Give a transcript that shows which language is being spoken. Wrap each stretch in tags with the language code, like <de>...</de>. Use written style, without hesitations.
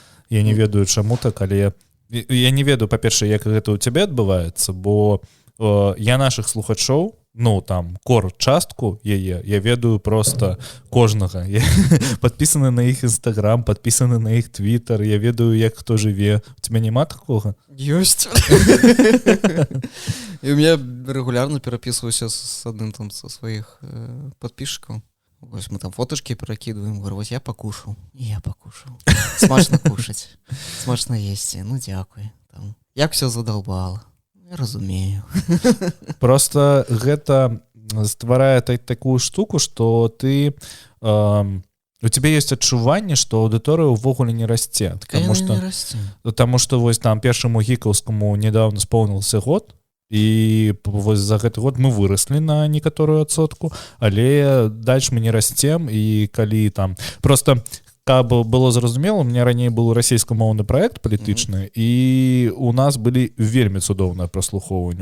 <be>Я не ведаю, чаму так, але я не ведаю, па-першае, як гэта ў цябе адбываецца, бо я нашых слухачоў, ну, там, частку яе, я ведаю просто кожнага. Я падпісаны на іх Інстаграм, падпісаны на іх Твіттер, я ведаю, як хто жыве. У тебя няма такога? Ёсць.</be> <ru>И у меня регулярно переписываюсь с одним там со своих подписчиков. Вот мы там фоточки перекидываем, говорю, вот я покушал. Смачно кушать, смачно есть.</ru> <uk>Ну, дякую. Там. Як все задолбало. Я разумею.</uk> <be>Просто гэта стварае такую штуку, што ты у тебя есть адчуванне, што аўдыторыя ўвогуле не расце. Таму што вось там першаму гікаўскаму недавно споўнился год, і вось за гэты год мы выраслі на некаторую адсотку, але дальше мы не расцем, і калі там просто каб было зразумела, у меня раней быў расійскамоўны праект палітычны, і у нас былі вельмі цудоўныя праслухоўванні.</be>